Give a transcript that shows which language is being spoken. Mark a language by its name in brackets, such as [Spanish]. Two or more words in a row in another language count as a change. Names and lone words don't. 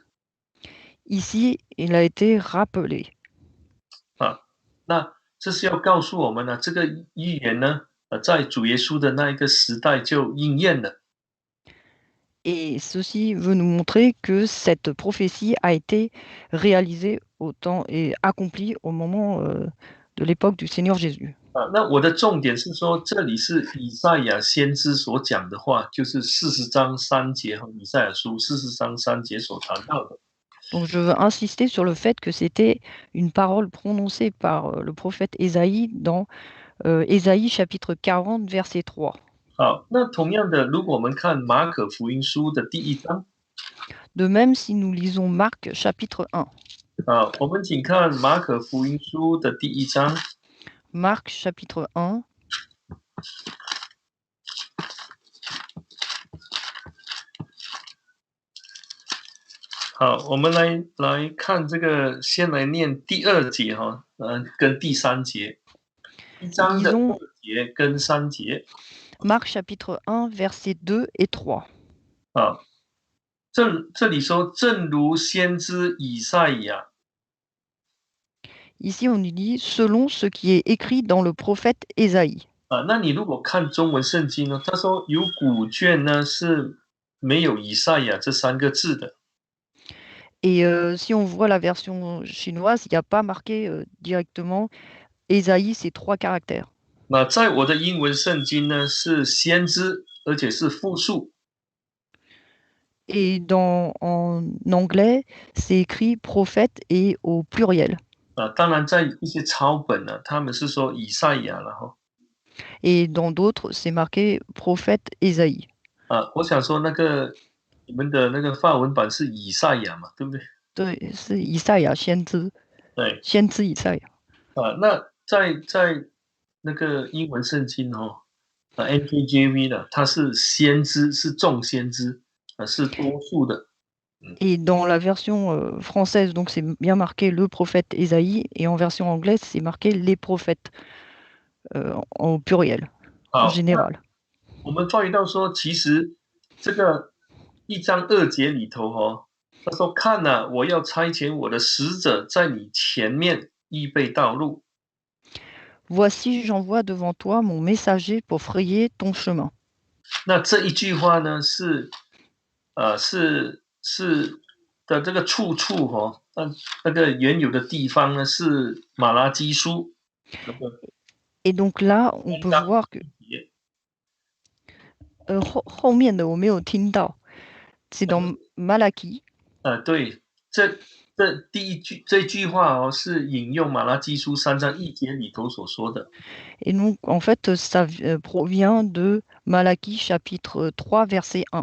[French] Ici, il a été rappelé. [Chinese] 那这是要告诉我们呢，这个预言呢，在主耶稣的那一个时代就应验了。 [French] Et ceci veut nous montrer que cette prophétie a été réalisée au temps et accomplie au moment de l'époque du Seigneur Jésus. [Chinese] 那我的重点是说，这里是以赛亚先知所讲的话，就是40章3节和以赛亚书40章3节所谈到的。 [French] Donc je veux insister sur le fait que c'était une parole prononcée par le prophète Ésaïe dans Ésaïe chapitre 40 verset 3. [Chinese] 好，那同样的，如果我们看马可福音书的第1章。 [French] De même, si nous lisons Marc chapitre 1. [Chinese] 我们请看马可福音书的第1章。 [French] Marc chapitre 1. [Chinese] 好，我们来看这个，先来念第2节哈，跟第3节，1章的2节跟3节。 [French] Marc chapitre 1 verset 2 et 3. [Chinese] 这里说，正如先知以赛亚。 [French] Ici, on nous dit selon ce qui est écrit dans le prophète Ésaïe. [Chinese] 那你如果看中文圣经呢，他说有古卷呢是没有以赛亚这3个字的。 [French] Et si on voit la version chinoise, il n'y a pas marqué directement Ésaïe, ces 3 caractères. [Chinese] 那在我的英文圣经呢是先知，而且是复数。 [French] Et en anglais, c'est écrit prophète et au pluriel. [Chinese] 当然在一些抄本呢，他们是说以赛亚了哈。 [French] Et dans d'autres, c'est marqué prophète Ésaïe. [Chinese] 我想说那个你们的那个法文版是以赛亚嘛，对不对？对，是以赛亚先知。对，先知以赛亚。那在那个英文圣经NKJV 的，它是先知，是众先知，是多数的。 [French] Et dans la version française, donc c'est bien marqué le prophète Ésaïe, et en version anglaise, c'est marqué les prophètes au pluriel, en général. [Chinese] 我们注意到说，其实这个1章2节里头他说：“看哪，我要差遣我的使者在你前面预备道路。” [French] Voici, j'envoie devant toi mon messager pour frayer ton chemin. [Chinese] 那这一句话呢，是的这个处那个原有的地方呢是马拉基书。 [French] Et donc là, on peut voir que [Chinese] 后面的我没有听到， [French] c'est dans Malachie. [Chinese] 对，这句话是引用马拉基书3章1节里头所说的。 [French] Et donc, en fait, ça provient de Malachie chapitre 3 verset 1.